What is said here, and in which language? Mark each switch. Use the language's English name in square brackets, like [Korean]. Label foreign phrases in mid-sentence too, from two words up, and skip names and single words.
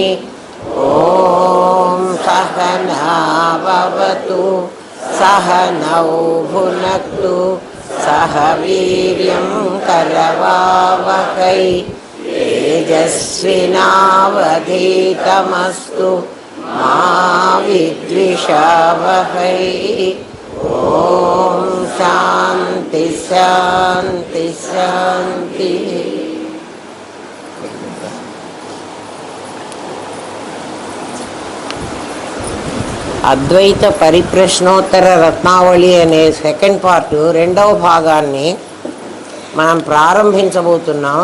[Sanskrit] ॐ सहना भवतु सहनौ भुनक्तु सह वीर्यं करवावहै तेजस्विनावधीतमस्तु मा विद्विषावहै। ॐ शान्ति शान्ति शान्ति। [Telugu] అద్వైత పరిప్రశ్నోత్తర రత్నావళి అనే [English] second part [Telugu] రెండవ భాగాన్ని మనం ప్రారంభించబోతున్నాం.